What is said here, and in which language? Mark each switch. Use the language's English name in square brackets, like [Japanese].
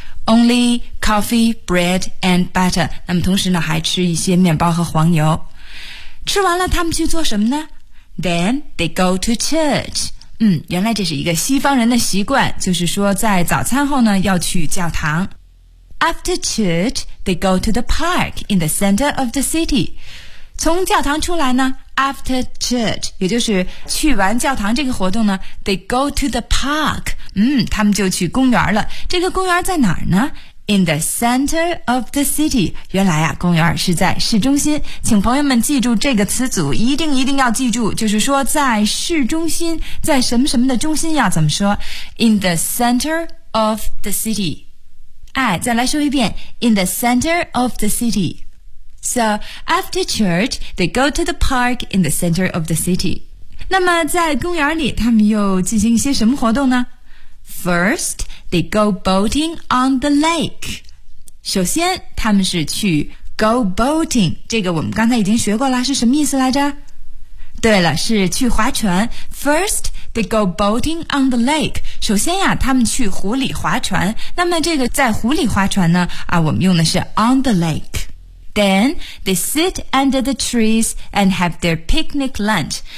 [English] Only coffee, bread, and butter. [Chinese] 那么同时呢还吃一些面包和黄油。吃完了他们去做什么呢？ [English] Then they go to church. [Chinese] 原来这是一个西方人的习惯，就是说在早餐后呢要去教堂。 [English] After church, they go to the park in the center of the city. [Chinese] 从教堂出来呢， after church, 也就是去完教堂这个活动呢， they go to the park. 他们就去公园了。这个公园在哪儿呢？ In the center of the city. 原来啊，公园是在市中心。请朋友们记住这个词组，一定一定要记住，就是说在市中心，在什么什么的中心要怎么说？ [English] In the center of the city. 哎，再来说一遍， In the center of the city. So, after church, they go to the park in the center of the city. [Chinese] 那么在公园里，他们又进行一些什么活动呢？ [English] First, they go boating on the lake. [Chinese] 首先他们是去 go boating, 这个我们刚才已经学过了，是什么意思来着？ [English] 对了，是去划船。 First, they go boating on the lake. [Chinese] 首先呀，他们去湖里划船。那么这个在湖里划船呢，啊，我们用的是 on the lake. [English] Then, they sit under the trees and have their picnic lunch.